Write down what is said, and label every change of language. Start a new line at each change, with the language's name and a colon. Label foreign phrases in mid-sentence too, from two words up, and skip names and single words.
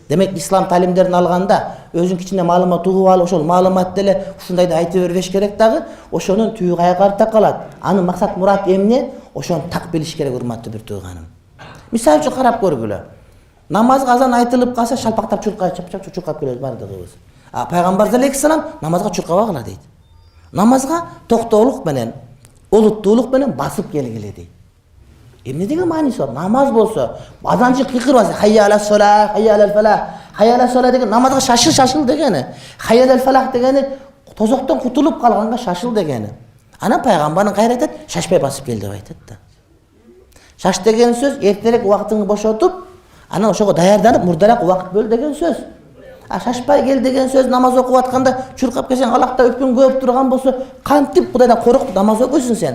Kyrgyz: Демек Ислам таалимдерин алганда өзүн ичинде маалымат угуп алып ошол маалымат деле ушундайды айтып бербеш керек дагы, ошонун түбү кая карата калат. Анын максат мурат эмне? Ошону так билиш керек, урматтуу бир тууганым. Мисалы үчүн карап көргүлө. Намазга азан айтылып калса шалпактап чуркап келебиз бардыгыбыз. Пайгамбар алейхиссалам намазга чуркабагыла дейт. Намазга токтоолук менен, олуттуулук менен басып келгиле дейт. Эмне деген мааниси бар? Намаз болсо, азанчы кыйкырбаса,
Arabic: حي على الصلاة، حي على الفلاح. حي على الصلاة
Kyrgyz: деген намазга шашыл дегени.
Arabic: حي على الفلاح
Kyrgyz: дегени тозоктон кутулуп калганга шашыл дегени. Анан пайгамбарың кайра айтат, шашпай басып кел деп айтат да. Шаш деген сөз эртерээк убактыңды бошотуп, анан ошого даярданып мурдараак убакыт бөл деген сөз. Шашпай кел деген сөз намаз окуп атканда чуркап келсең, алакта өпкүң көп турган болсо, кантип Кудайдан коркуп намаз окуйсуң сен?